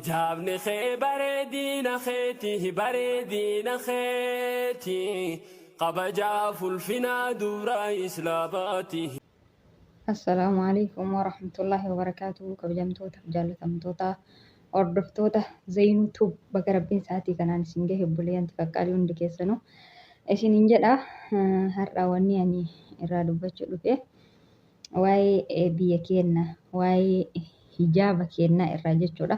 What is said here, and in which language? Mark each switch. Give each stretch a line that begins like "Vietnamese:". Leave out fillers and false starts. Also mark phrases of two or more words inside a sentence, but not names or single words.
Oromo: hijaabni kee bareedina keeti bareedina keeti qabajaa fulfinaa dura islaabaati.
Arabic: السلام عليكم ورحمة الله وبركاته.
Oromo: Kabajamtoota jaallatamtoota hordoftoota Zainuu Tube bakka rabbiin isaatii kanaan isin gahe buleeyyanti qaqqaalii hundi keessanuu isiniin jedha. Har'a wanni ani irraa dubbachuu dhufe waa'ee biyya keenya waa'ee hijaaba keenyaa irraa jechuudha.